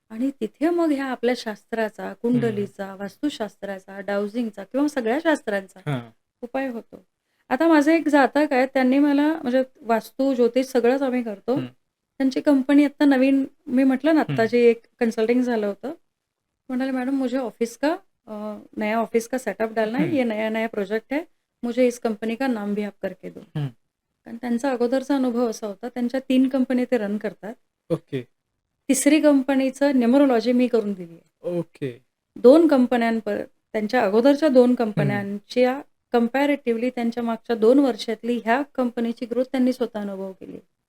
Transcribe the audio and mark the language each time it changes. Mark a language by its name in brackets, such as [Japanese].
[Marathi] आणि तिथे मग ह्या आपल्या शास्त्राचा, हं. कुंडलीचा, वास्तुशास्त्राचा, डाउजिंगचा किंवा सगळ्या शास्त्रांचा हां. उपाय होतो. आता माझे एक जातक आहेत, त्यांनी मला म्हणजे वास्तू, ज्योतिष सगळंच आम्ही करतो. हं. त्यांची कंपनी आत्ता नवीन मी म्हटलं ना, हं. आत्ताची एक कन्सल्टिंग झालं होतं. [Hindi] म्हणाले, "मैडम मुझे ऑफिस का नया ऑफिस का सेटअप डालना है, हं. ये नया-नया प्रोजेक्ट है, मुझे इस कंपनी का नाम भी आप करके दो." हं. [Marathi] कारण त्यांचा अगोदरचा अनुभव असा होता, त्यांच्या 3 कंपनी ते रन करतात. [English] Okay. [Marathi] तिसरी कंपनीचं न्युमरोलॉजी मी करून दिली आहे. [English] Okay. [Marathi] 2 त्यांच्या अगोदरच्या 2 हं. कंपन्यांच्या कंपॅरेटिव्हली त्यांच्या मागच्या 2 वर्षातली ह्या कंपनीची ग्रोथ त्यांनी स्वतः अनुभव केली.